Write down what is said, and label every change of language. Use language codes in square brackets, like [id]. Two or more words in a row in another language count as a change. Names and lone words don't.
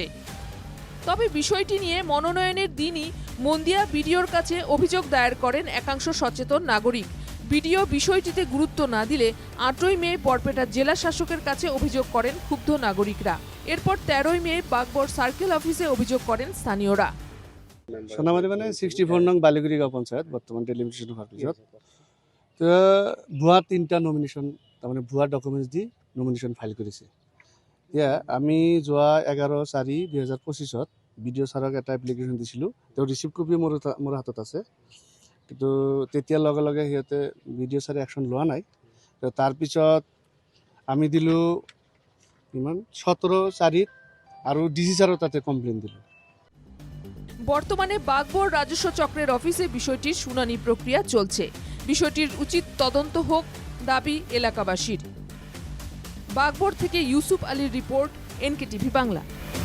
[bn] তবে বিষয়টি নিয়ে মনোনয়নের দিনই মন্দিয়া বিডিওর কাছে অভিযোগ দায়ের করেন একাংশ সচেতন নাগরিক। বিডিও বিষয়টিতে গুরুত্ব না দিলে 8ই মে বরপেটা জেলা শাসকের কাছে অভিযোগ করেন ক্ষুব্ধ নাগরিকরা। এরপর 13ই মে বাগবর সার্কেল অফিসে অভিযোগ করেন স্থানীয়রা। [as] সোনামারি মানে 64 নং বালিগুড়ি গাঁও পঞ্চায়েত, বর্তমান ডেলিমিটেশন হওয়ার পিছত তো ভুয়া 3টা নমিনেশ্যন, তাৰমানে ভুয়া ডকুমেণ্টছ দি নমিনেশ্যন ফাইল কৰিছে। এতিয়া আমি যোৱা 11/4/2025 বিডিঅ' ছাৰক এটা এপ্লিকেশ্যন দিছিলোঁ। তেওঁ ৰিচিভ কপি মোৰ হাতত আছে, কিন্তু তেতিয়া লগে লগে সিহঁতে বিডিঅ' ছাৰে একশ্যন লোৱা নাই। তাৰপিছত আমি দিলোঁ ইমান 17/4 আৰু ডিচি ছাৰৰ তাতে কমপ্লেইন দিলোঁ। [bn] বর্তমানে বাগবর রাজস্ব চক্রের অফিসে বিষয়টির শুনানি প্রক্রিয়া চলছে। বিষয়টির উচিত তদন্ত হোক দাবি এলাকাবাসীর। বাগবর থেকে ইউসুফ আলীর রিপোর্ট, এনকেটিভি বাংলা।